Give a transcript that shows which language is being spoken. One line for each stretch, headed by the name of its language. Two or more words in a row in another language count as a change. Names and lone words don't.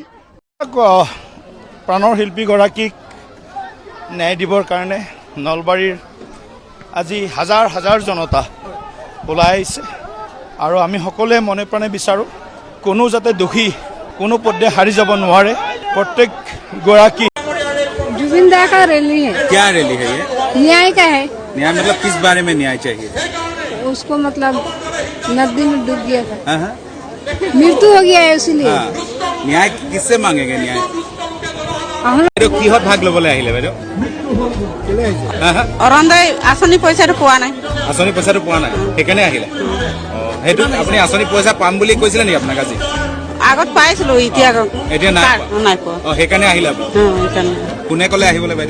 Assamese: প্ৰাণৰ শিল্পীগৰাকীক ন্যায় দিবৰ কাৰণে নলবাৰীৰ আজি হাজাৰ হাজাৰ জনতা ওলাই আহিছে আৰু আমি সকলোৱে মনে প্ৰাণে বিচাৰোঁ কোনো যাতে দোষী কোনো পধ্যে হাৰি যাব নোৱাৰে। প্ৰত্যেক গৰাকী
Hindi: जुबिन दा का रैली है। क्या रैली है ये? न्याय का है। न्याय मतलब किस बारे में न्याय चाहिए? उसको मतलब नदी में डूब गया था, हाँ। मृत्यु हो गया है इसलिए। हाँ। न्याय किससे मांगेंगे न्याय?
Assamese: কিহত ভাগ ল'বলৈ আহিলে বাইদেউ? অৰুণোদয় আঁচনি পইচাটো পোৱা নাই। আঁচনি পইচাটো পোৱা নাই সেইকাৰণে আহিলে। সেইটো আপুনি আঁচনি পইচা পাম বুলি কৈছিলে নেকি আপোনাক আজি? আগত পাইছিলো, এতিয়া নাই পোৱা। সেইকাৰণে আহিলে আপুনি? কোনে ক'লে আহিবলৈ বাইদেউ?